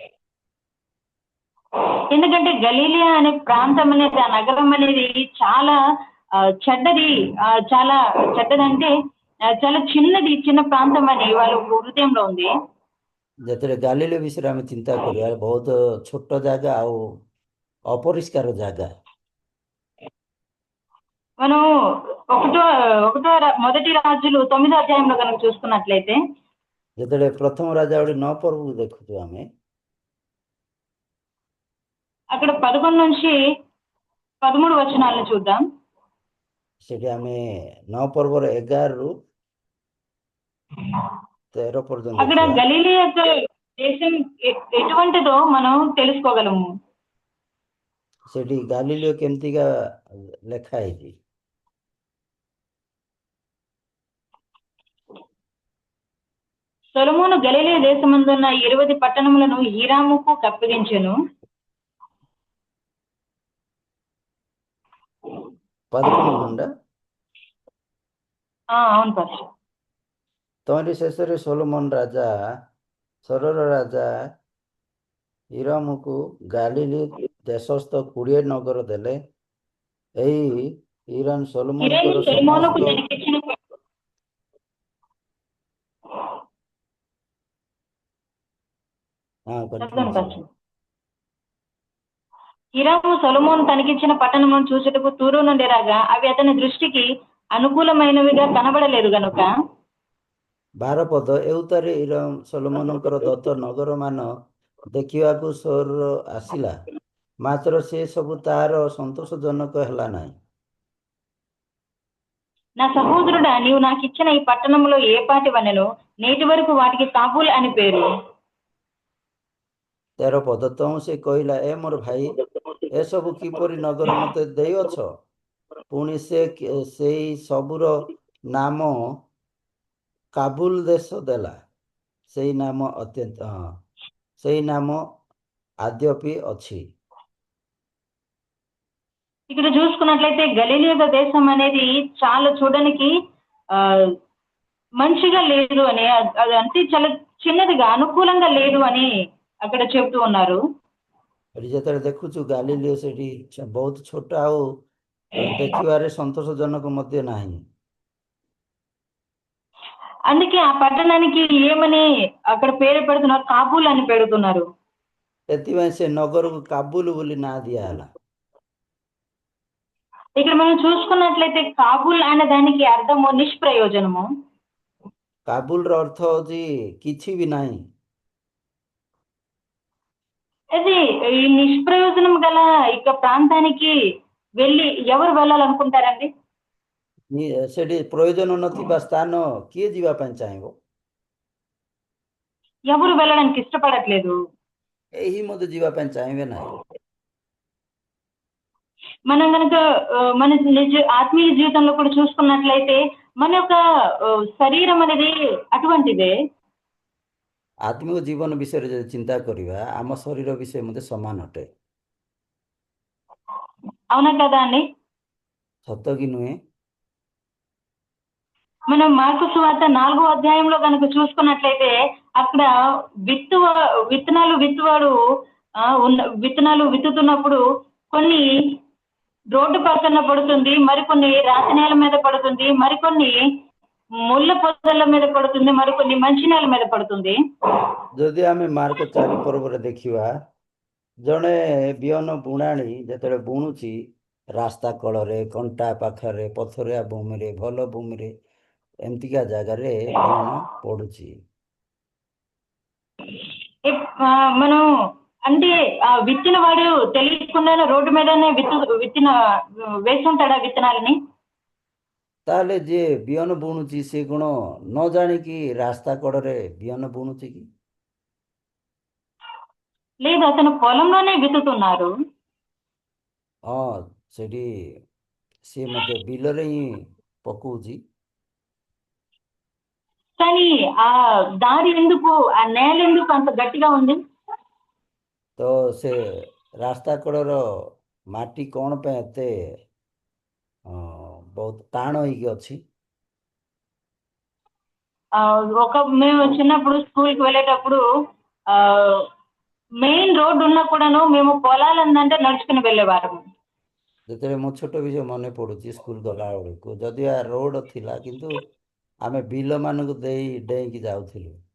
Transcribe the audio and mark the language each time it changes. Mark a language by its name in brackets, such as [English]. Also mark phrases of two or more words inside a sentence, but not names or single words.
[Telugu] ఎందుకంటే గలీలియా అనే ప్రాంతం అనేది, ఆ నగరం అనేది చాలా చెడ్డది. చాలా చెడ్డదంటే చాలా చిన్నది, చిన్న ప్రాంతం అని వాళ్ళ హృదయంలో ఉంది. [Odia] ଯେତେବେଳେ ଗାଲିଲୀ ବିଷୟରେ ଆମେ ଚିନ୍ତା କରିବା, ବହୁତ ଛୋଟ ଜାଗା ଆଉ ଅପରିଷ୍କାର ଜାଗା। [Telugu] మనం మొదటి రాజులు 9వ అధ్యాయంలో కనుక చూసుకున్నట్లయితే, [Odia] ଯେତେବେଳେ ପ୍ରଥମ ରାଜା ଗୋଟେ 9 ପର୍ବକୁ ଦେଖୁଛୁ ଆମେ, [Telugu] అక్కడ 11 నుంచి 13 వచనాలను చూద్దాం। [Odia] ସେଠି ଆମେ 9 ପର୍ବର 11ରୁ 13 పర్యంతం [Telugu] అక్కడ [Odia] ଦେଖିବା। [Telugu] గలీలీ యొక్క దేశం ఎటువంటిదో మనం తెలుసుకోగలము। [Odia] ସେଠି ଗାଲିଲିଓ କେମିତିକା ଲେଖା ହେଇଛି। [Telugu] సొలొమోను గలిలయ దేశమందున్న 20 పట్టణములను హీరాముకు కప్పగించెను। 11 నుండా అవును పాస్। [Odia] ତମରି ଶେଷରେ ସୋଲୋମନ ରାଜା ସରର ରାଜା ହିରାମକୁ ଗାଲିଲି ଦେଶସ୍ଥ 20 ନଗର ଦେଲେ। ଏହି ହିରାମ ସୋଲୋମନଙ୍କର [Telugu] సొలొమోనుకు [Odia] ସମସ୍ତ [Telugu] తనకిచ్చిన హీరాము సొలొమోను తనకిచ్చిన పట్టణమును చూచుటకు తూరు నుండి రాగా అవి అతని దృష్టికి అనుకూలమైనవిగా కనబడలేదు గనుక [Odia] 12 ପଦ ଏଉତାରେ ହିରାମ ସୋଲୋମନଙ୍କର ଦତ୍ତ ନଗରମାନ ଦେଖିବାକୁ ସୋର ଆସିଲା, ମାତ୍ର ସେ ସବୁ ତାର ସନ୍ତୋଷଜନକ ହେଲା ନାହିଁ। [Telugu] నా సహోదరుడా, నీవు నాకు ఇచ్చిన ఈ పట్టణంలో ఏ పాటి వనెను నేటి వరకు వాటికి కాబూల్ అని పేరు। [Odia] 13 ପଦ ତମୁ ସେ କହିଲା, ଏ ମୋର ଭାଇ, ଏସବୁ କିପରି ନଗର ମତେ ଦେଇଅଛ? ପୁଣି ସେ ସେଇ ସବୁର ନାମ କାବୁଲ ଦେଶ ଦେଲା। ସେଇ ନାମ ଆଦ୍ୟପି ଅଛି। [Telugu] ఇక్కడ చూసుకున్నట్లయితే గలీలియా దేశం అనేది చాలా చూడడానికి మంచిగా లేదు అని, అది అంటే చాలా చిన్నదిగా అనుకూలంగా లేదు అని అక్కడ చెబుతూ ఉన్నారు। [Odia] ଯେତେବେଳେ ଦେଖୁଛୁ ଗାଲିଲିଓ ସେଠି ବହୁତ ଛୋଟ ଆଉ ଦେଖିବାରେ ସନ୍ତୋଷଜନକ ମଧ୍ୟ ନାହିଁ। [Telugu] అందుకే ఆ పట్టణానికి ఏమని అక్కడ పేరు పెడుతున్నారు, కాబూల్ అని పెడుతున్నారు। [Odia] ସେଥିପାଇଁ ସେ ନଗରକୁ କାବୁଲ ବୋଲି ନାଁ ଦିଆହେଲା। [Telugu] ఇక్కడ మనం చూసుకున్నట్లయితే కాబూల్ అనే దానికి అర్థము నిష్ప్రయోజనము। [Odia] କାବୁଲର ଅର୍ଥ ହଉଛି କିଛି ବି ନାହିଁ। [Telugu] అది ఈ నిష్ప్రయోజనం గల ఇక ప్రాంతానికి వెళ్ళి ఎవరు వెళ్ళాలనుకుంటారండి? [Odia] ସେଠି ପ୍ରୟୋଜନ ନଥିବା ସ୍ଥାନ କିଏ ଯିବା ପାଇଁ ଚାହିଁବ? [Telugu] ఎవరు వెళ్ళడానికి ఇష్టపడట్లేదు। [Odia] କେହି ମଧ୍ୟ ଯିବା ପାଇଁ ଚାହିଁବେ ନାହିଁ। [Telugu] మనం కనుక మన నిజ ఆత్మీయ జీవితంలో కూడా చూసుకున్నట్లయితే మన యొక్క శరీరం అనేది అటువంటిదే। [Odia] ଆତ୍ମିକ ଜୀବନ ବିଷୟରେ ଯଦି ଚିନ୍ତା କରିବା, ଆମ ଶରୀର ବିଷୟ ମଧ୍ୟ ସମାନ ଅଟେ। [Telugu] అవునా కదా అండి? [Odia] ସତ କି ନୁହେଁ? [Telugu] మనం మార్కు సువార్త 4వ అధ్యాయంలో కనుక చూసుకున్నట్లయితే అక్కడ విత్తనాలు విత్తుతున్నప్పుడు కొన్ని రోడ్డు పక్కన పడుతుంది, మరికొన్ని రాతి నేల మీద పడుతుంది, మరికొన్ని ముళ్ళ పొదల మీద పడుతుంది, మరికొన్ని మంచి నేల మీద పడుతుంది. [Odia] ଯଦି ଆମେ ମାର୍କ 4 ପର୍ବରେ ଦେଖିବା, ଜଣେ ବିହନ ବୁଣାଳି ଯେତେବେଳେ ବୁଣୁଛି ରାସ୍ତା କଳରେ, କଣ୍ଟା ପାଖରେ, ପଥରିଆ ଭୂମିରେ, ଭଲ ଭୂମିରେ, ଏମିତିକା ଜାଗାରେ ବିହନ ପଡୁଛି। [Telugu] మనం అంటే ఆ విత్తిన వాడు తెలియకుండానే రోడ్డు మీదనే విత్తిన వేస్తుంటాడా విత్తనాలని? [Odia] ତାହେଲେ ଯିଏ ବିହନ ବୁଣୁଛି ସେ କ'ଣ ନ ଜାଣିକି ରାସ୍ତା କଡ଼ରେ ବିହନ ବୁଣୁଛି କି? [Telugu] లేదు, అతను పొలంలోనే విత్తుతున్నారు. [Odia] ହଁ, ସେଠି ସିଏ ମଧ୍ୟ ବିଲରେ ହିଁ ପକଉଛି। [Telugu] కానీ ఆ దారి ఎందుకు, ఆ నేల ఎందుకు అంత గట్టిగా ఉంది? [Odia] ତ ସେ ରାସ୍ତା କଡ଼ର ମାଟି କ'ଣ ପାଇଁ ଏତେ ବହୁତ ଟାଣ ହେଇକି ଅଛି? [Telugu] మేము చిన్నప్పుడు స్కూల్కి వెళ్ళేటప్పుడు ఆ [English] main road [Telugu] ఉన్నా కూడాను మేము పొలాలందంటే నడుచుకుని వెళ్ళేవారము। [Odia] ଯେତେବେଳେ ମୁଁ ଛୋଟ ବିଷୟ ମନେ ପଡ଼ୁଛି ସ୍କୁଲ ଗଲାବେଳକୁ, ଯଦିଓ ରୋଡ଼ ଥିଲା କିନ୍ତୁ ଆମେ ବିଲମାନଙ୍କୁ ଦେଇ ଡେଇଁକି ଯାଉଥିଲୁ।